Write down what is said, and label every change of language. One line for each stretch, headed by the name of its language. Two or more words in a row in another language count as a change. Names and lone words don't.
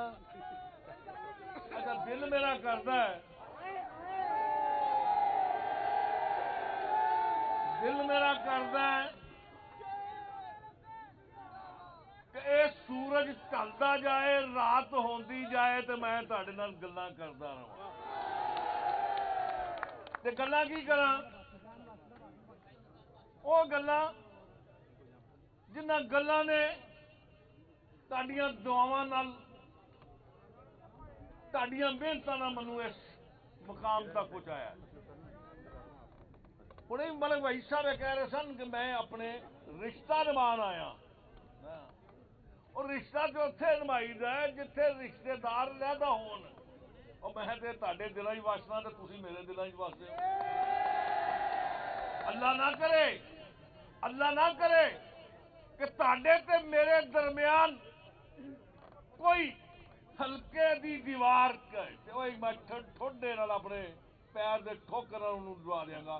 Punjabi: ਅੱਛਾ, ਦਿਲ ਮੇਰਾ ਕਰਦਾ ਹੈ, ਕਿ ਯੇ ਸੂਰਜ ਢਲਦਾ ਜਾਏ, ਰਾਤ ਹੋਂਦੀ ਜਾਏ, ਤੋ ਮੈਂ ਤੁਹਾਡੇ ਨਾਲ ਗੱਲਾਂ ਕਰਦਾ ਰਹਾਂ। ਤੇ ਗੱਲਾਂ ਕੀ ਕਰਾਂ? ਉਹ ਗੱਲਾਂ ਜਿਨ੍ਹਾਂ ਗੱਲਾਂ ਨੇ ਤੁਹਾਡੀਆਂ ਦੁਆਵਾਂ ਨਾਲ, ਤੁਹਾਡੀਆਂ ਮਿਹਨਤਾਂ ਨਾਲ ਮੈਨੂੰ ਇਸ ਮੁਕਾਮ ਤੱਕ ਪਹੁੰਚਾਇਆ। ਹੁਣੇ ਮਲਕ ਭਾਈ ਸਾਹਿਬ ਕਹਿ ਰਹੇ ਸਨ ਕਿ ਮੈਂ ਆਪਣੇ ਰਿਸ਼ਤਾ ਨਿਭਾਉਣ ਆਇਆ। ਉਹ ਰਿਸ਼ਤਾ ਤੇ ਉੱਥੇ ਨਿਭਾਈਦਾ ਜਿੱਥੇ ਰਿਸ਼ਤੇਦਾਰ ਰਹਿਦਾ ਹੋਣ। ਉਹ ਮੈਂ ਤੇ ਤੁਹਾਡੇ ਦਿਲਾਂ 'ਚ ਵਸਣਾ ਤੇ ਤੁਸੀਂ ਮੇਰੇ ਦਿਲਾਂ 'ਚ ਵਸਦੇ ਹੋ। ਅੱਲਾਹ ਨਾ ਕਰੇ ਕਿ ਤਾਡੇ ਤੇ ਮੇਰੇ ਦਰਮਿਆਨ ਕੋਈ ਹਲਕੇ ਦੀ ਦੀਵਾਰ ਮੈਂ ਠੋਡੇ ਨਾਲ ਆਪਣੇ ਪੈਰ ਦੇ ਠੋਕਰ ਦਵਾ ਦੇਂਗਾ।